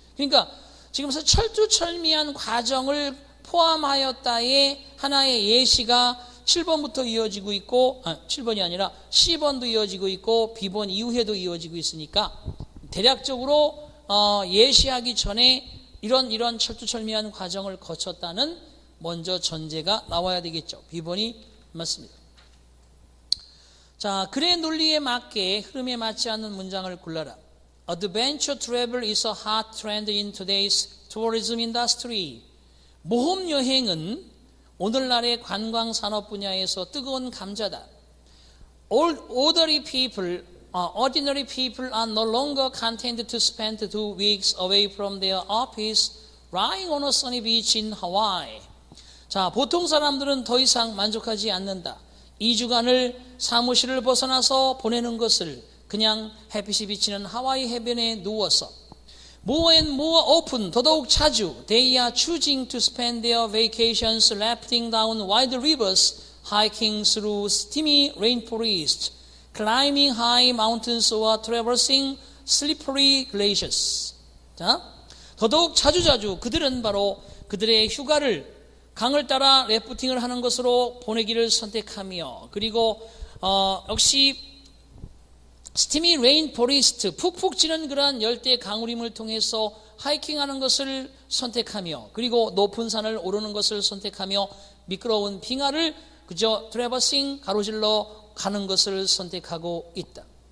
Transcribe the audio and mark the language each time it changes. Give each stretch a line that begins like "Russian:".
Korean: 그러니까 지금서 철두철미한 과정을 포함하였다의 하나의 예시가 7번부터 이어지고 있고, 7번이 아니라 C번도 이어지고 있고 B번 이후에도 이어지고 있으니까 대략적으로 예시하기 전에 이런 철두철미한 과정을 거쳤다는 먼저 전제가 나와야 되겠죠. B번이 맞습니다. 자, 글의 논리에 맞게 흐름에 맞지 않는 문장을 골라라.
English: Adventure travel is a hot trend in today's tourism industry.
Korean: 모험 여행은 오늘날의 관광 산업 분야에서 뜨거운 감자다.
English: Ordinary people are no longer content to spend 2 weeks away from their office lying on a sunny beach in Hawaii.
Korean: 자, 보통 사람들은 더 이상 만족하지 않는다. 2주간을 사무실을 벗어나서 보내는 것을 그냥 햇빛이 비치는 하와이 해변에 누워서
English: more and more often,
Korean: 더더욱 자주
English: they are choosing to spend their vacations rafting down wide rivers, hiking through steamy rainforests, climbing high mountains or traversing slippery glaciers.
Korean: 자, 더더욱 자주자주 그들은 바로 그들의 휴가를 강을 따라 래프팅을 하는 것으로 보내기를 선택하며 그리고 역시 스티미 레인 포리스트 푹푹 찌는 그러한 열대 강우림을 통해서 하이킹하는 것을 선택하며 그리고 높은 산을 오르는 것을 선택하며 미끄러운 빙하를 그저 트래버싱 가로질러 가는 것을 선택하고 있다.